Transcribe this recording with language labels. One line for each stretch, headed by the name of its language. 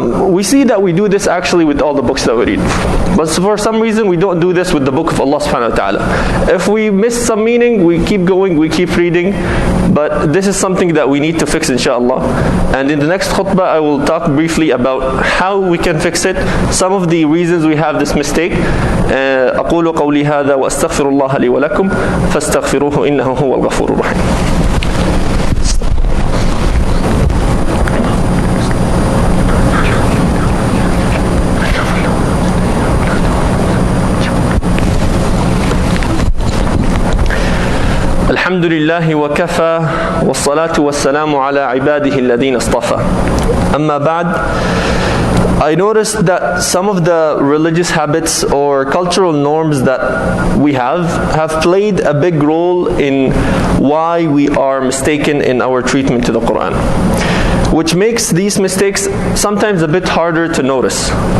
English: We see that we do this actually with all the books that we read. But for some reason we don't do this with the book of Allah subhanahu wa ta'ala. If we miss some meaning, we keep going, we keep reading. But this is something that we need to fix inshallah. And in the next khutbah I will talk briefly about how we can fix it, some of the reasons we have this mistake.
Arabic: أقول قولي هذا وأستغفر الله لي ولكم فاستغفروه إنه هو الغفور الرحيم. الحمد لله وكفى والصلاة والسلام على عباده الذين اصطفى.
English: أما بعد, I noticed that some of the religious habits or cultural norms that we have played a big role in why we are mistaken in our treatment to the Quran, which makes these mistakes sometimes a bit harder to notice.